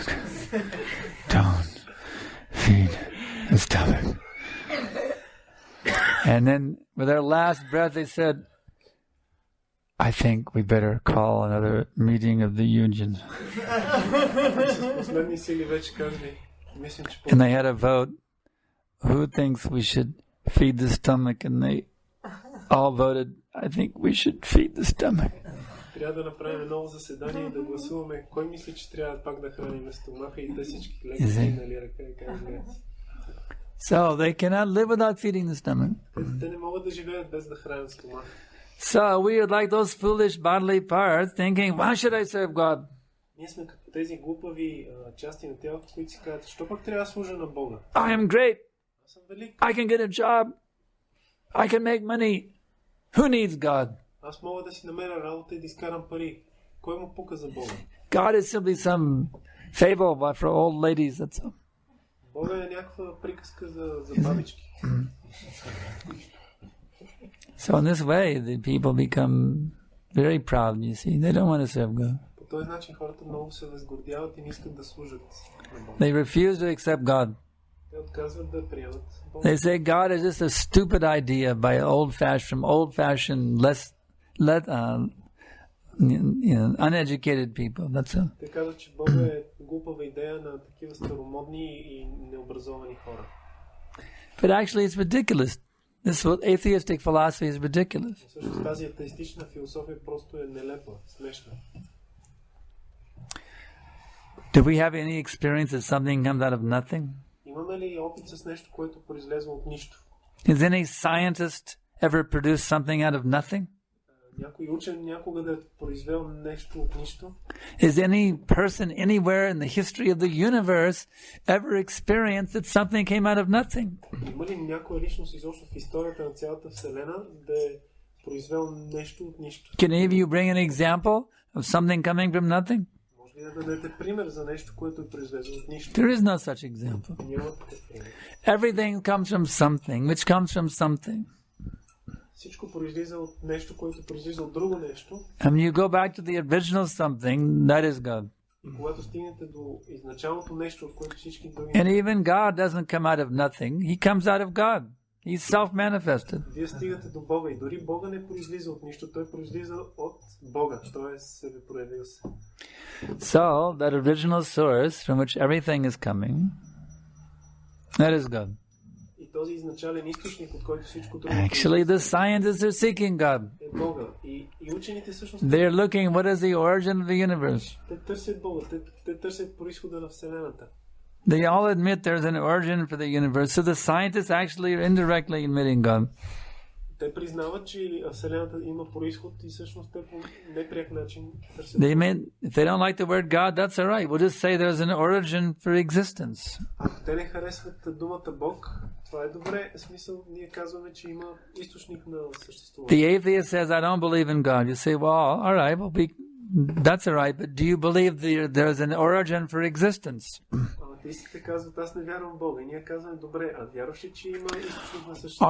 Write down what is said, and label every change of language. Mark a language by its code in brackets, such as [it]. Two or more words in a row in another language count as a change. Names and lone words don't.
[en] Don't feed the stomach. And then with their last breath they said, I think we better call another meeting of the union. And they had a vote. Who thinks we should feed the stomach? And they all voted, I think we should feed the stomach. [bg] Трябва да направим ново заседание и да гласуваме кой мисли, че трябва пак да храним стомаха и те всички леки нали ръка и казват. [en] So they cannot live without feeding the stomach. [bg] Те не могат да живеят без да хранят стомаха. [en] So we are like those foolish bodily parts thinking, why should I serve God? [bg] Ние сме като тези глупави части на тялото, които си казват, що пък трябва да служа на Бога? [en] I am great. [bg] Аз съм велик. [en] I can get a job. I can make money. Who needs God? [bg] Аз мога да си намеря работа и да изкарам пари. Кой му пука за Бога? [en] God is simply some fable for old ladies, that's all. [bg] Бога е някаква приказка за бабички. [en] So in this way, the people become very proud, you see. They don't want to serve God. [bg] По този начин хората много се възгордяват и не искат да служат на Бога. [en] They refuse to accept God. [bg] Те отказват да приемат Бога. [en] They say God is just a stupid idea by old-fashioned, uneducated people. That's all. [bg] Те казват, че Бог е глупава идея на такива старомодни и необразовани хора. [en] But actually it's ridiculous. This atheistic philosophy is ridiculous. [bg] Всъщност тази атеистична философия просто е нелепа, смешна. [en] Do we have any experience that something comes out of nothing? [bg] Имаме ли опит с нещо, което произлезе от нищо? [en] Has any scientist ever produced something out of nothing? [bg] Някой учен някога да е произвел нещо от нищо? [en] Is any person anywhere in the history of the universe ever experienced that something came out of nothing? [bg] Има ли някоя личност изобщо в историята на цялата Вселена да е произвел нещо от нищо? [en] Can any of you bring an example of something coming from nothing? [bg] Може ли да дадете пример за нещо, което е произлезло от нищо? [en] There is no such example. [bg] Няма такъв пример. [en] Everything comes from something, which comes from something. [bg] Всичко произлиза от нещо, което произлиза от друго нещо. [en] And when you go back to the original something, that is God. [bg] И когато стигнете до изначалното нещо, от което всички други... [en] And even God doesn't come out of nothing. He comes out of God. He's self-manifested. [bg] Вие стигате до Бога и дори Бога не произлиза от нищо, той произлиза от Бога, т.е. себе проявил се. [en] So, that original source from which everything is coming, that is God. [bg] И този изначален източник, от който всичко друго... [en] Actually, the scientists are seeking God. [bg] Е Бога. И учените всъщност... [en] They're looking what is the origin of the universe. [bg] Те търсят Бога, те търсят произхода на Вселената. [en] They all admit there's an origin for the universe. So the scientists actually are indirectly admitting God. [bg] Те признават, че Вселената има произход и всъщност те по непряк начин търсят. [en] If they don't like the word God, that's all right. We'll just say there's an origin for existence. [bg] Ако те не харесват думата Бог, това е добре. В смисъл, ние казваме, че има източник на съществуване. [en] The atheist says, I don't believe in God. You say, well, all right, that's all right, but do you believe there's an origin for existence? [bg] Атеистите казват, аз не вярвам в Бога. И ние казваме, добре, а вярваш ли, че има източник на съществуване?